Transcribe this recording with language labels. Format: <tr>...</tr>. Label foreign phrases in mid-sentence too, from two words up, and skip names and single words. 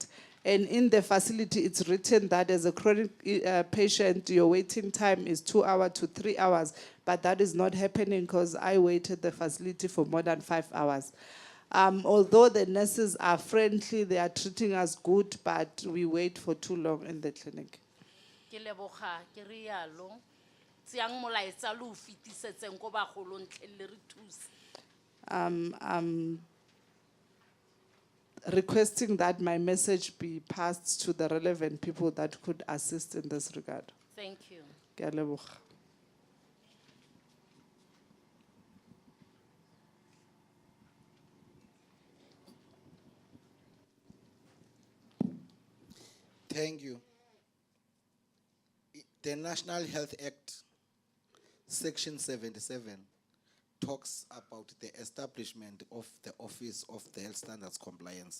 <en>And in the facility, it's written that as a chronic patient, your waiting time is 2 hours to 3 hours, but that is not happening because I waited the facility for more than 5 hours. Although the nurses are friendly, they are treating us good, but we wait for too long in the clinic.</en> <tn>Ke leboga ke re yalo tseang molaetsa le o fetisetseng ko bagolong tle le re thuse.</tn> <en>I'm requesting that my message be passed to the relevant people that could assist in this regard. Thank you.</en> <tn>Ke a leboga.</tn> <en>Thank you. The National Health Act, Section 77, talks about the establishment of the Office of the Health Standards Compliance.</en>